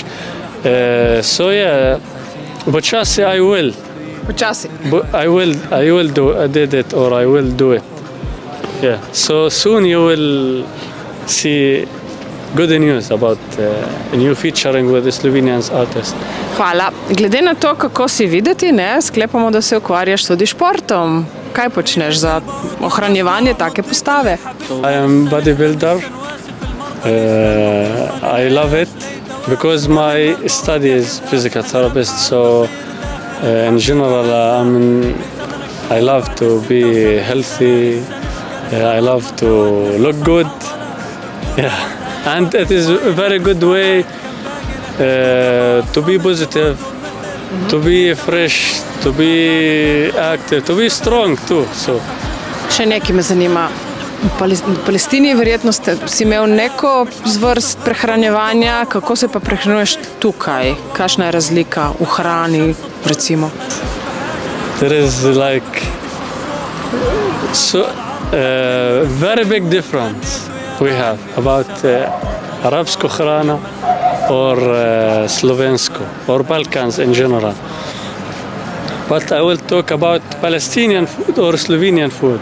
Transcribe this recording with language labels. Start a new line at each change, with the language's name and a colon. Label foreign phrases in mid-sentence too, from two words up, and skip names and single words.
English: So yeah, počasi I will.
Slovenian: Počasi.
English: I will did it, or I will do it. Yeah. So soon you will see good news about a new featuring with the Slovenian artist.
Slovenian: Hvala. Glede na to, kako si videti, ne, sklepamo, da se ukvarjaš tudi športom. Kaj počneš za ohranjevanje take postave?
English: I am bodybuilder. I love it because my study is physical therapist, so in general I love to be healthy. I love to look good. Yeah. And it is a very good way to be positive, to be fresh, to be active, to be strong too. So.
Slovenian: Še nekaj me zanima. V Palestini verjetno si imel neko zvrst prehranjevanja, kako se pa prehranjuješ tukaj? Kakšna je razlika v hrani, recimo?
English: There is like very big difference we have about
Slovenian: arabsko hrana
English: or slovensko or Balkans in general. But I will talk about Palestinian food or Slovenian food.